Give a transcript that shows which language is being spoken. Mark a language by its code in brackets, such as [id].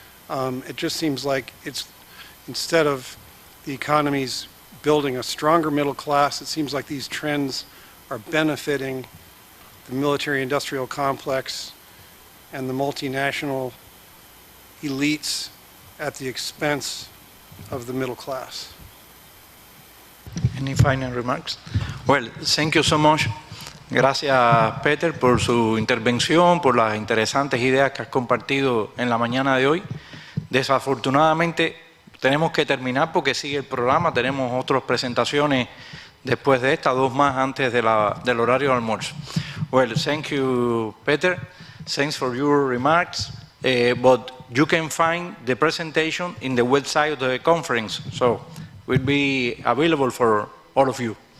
[en] It just seems like it's, instead of the economy's building a stronger middle class, it seems like these trends are benefiting the military-industrial complex and the multinational elites at the expense of the middle class. Any final remarks? Well, thank you so much. [es] Gracias, Peter, por su intervención, por las interesantes ideas que has compartido en la mañana de hoy. Desafortunadamente, tenemos que terminar porque sigue el programa. Tenemos otras presentaciones después de esta, 2 más antes de del horario de almuerzo. [en] Well, thank you, Peter. Thanks for your remarks. But you can find the presentation in the website of the conference, so it will be available for all of you.